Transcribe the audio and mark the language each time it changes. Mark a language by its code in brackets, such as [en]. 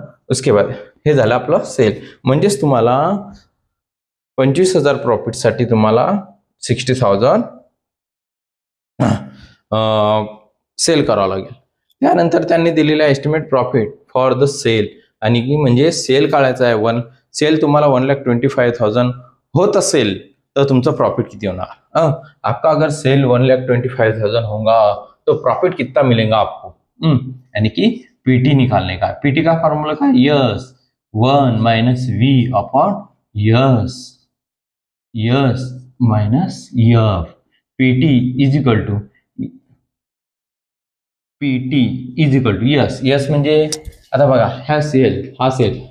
[mr] उसके बाद हे झालं आपलं सेल, म्हणजेच तुम्हाला 25,000 प्रॉफिटसाठी तुम्हाला 60,000 सेल करावं लागेल। त्यानंतर त्यांनी दिलेला estimate profit for the sale, आणि की म्हणजे सेल काढायचा आहे, सेल तुम्हाला 1,25,000 होत असेल तर तुमचा प्रॉफिट किती होणार। [hi] आपका अगर सेल 1,25,000 होगा तो प्रॉफिट कितना मिलेगा आपको, यानी कि पीटी निकालने का। [en] PT का formula का S 1 minus V upon S, S minus F, PT is equal to, PT is equal to S, S [mr] म्हणजे आता बघा हा सेल